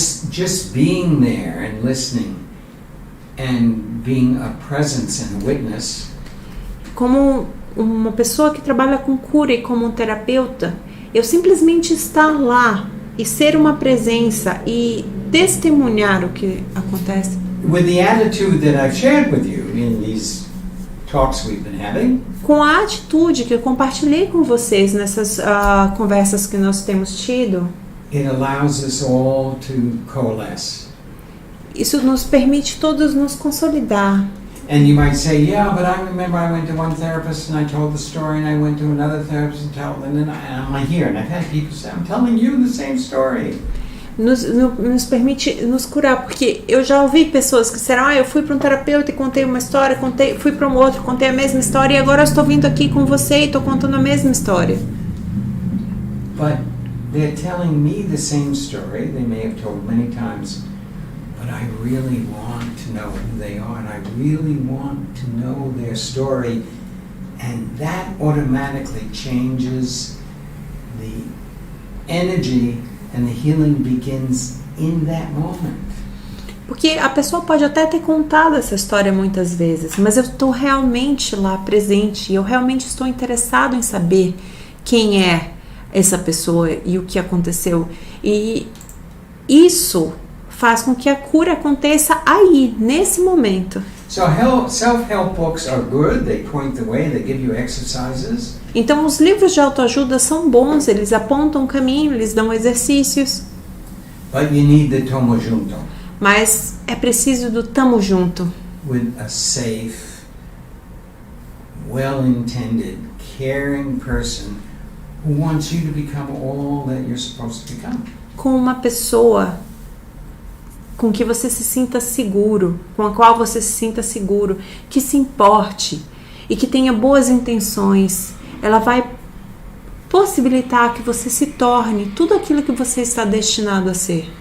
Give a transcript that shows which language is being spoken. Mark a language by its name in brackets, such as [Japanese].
[English] Just being there and listening and being a presence and a witness [Portuguese] Como uma pessoa que trabalha com cura e como um terapeuta, eu simplesmente estar lá e ser uma presença e testemunhar o que acontece. [English] with the attitude that I've shared with you in these talks we've been having, [Portuguese] Com a atitude que eu compartilhei com vocês nessas conversas que nós temos tido, [English] it allows us all to coalesce. [Portuguese] isso nos permite todos nos consolidar. [English] And you might say, yeah, but I remember I went to one therapist and I told the story, and I went to another therapist and told, and then I'm here, and I've had people say, I'm telling you the same story. [Portuguese] Nos permite nos curar, porque eu já ouvi pessoas que disseram, eu fui para um terapeuta e contei uma história, fui para um outro, contei a mesma história, e agora eu estou vindo aqui com você e estou contando a mesma história. [English] But they're telling me the same story, they may have told many times, but I really want to know who they are, and I really want to know their story, and that automatically changes the energy, and the healing begins in that moment. [Portuguese] Porque a pessoa pode até ter contado essa história muitas vezes, mas eu estou realmente lá presente, e eu realmente estou interessado em saber quem é essa pessoa e o que aconteceu. E isso faz com que a cura aconteça aí, nesse momento. [English] So self-help books are good, they point the way, they give you exercises. [Portuguese] Então os livros de autoajuda são bons, eles apontam o caminho, eles dão exercícios, [English] But you need the [Portuguese] tomo junto mas é preciso do tamo junto, [English] with a safe, well-intended, caring person who wants you to become all that you're supposed to become. [Portuguese] com uma pessoa com que você se sinta seguro, com a qual você se sinta seguro, que se importe e que tenha boas intenções. Ela vai possibilitar que você se torne tudo aquilo que você está destinado a ser.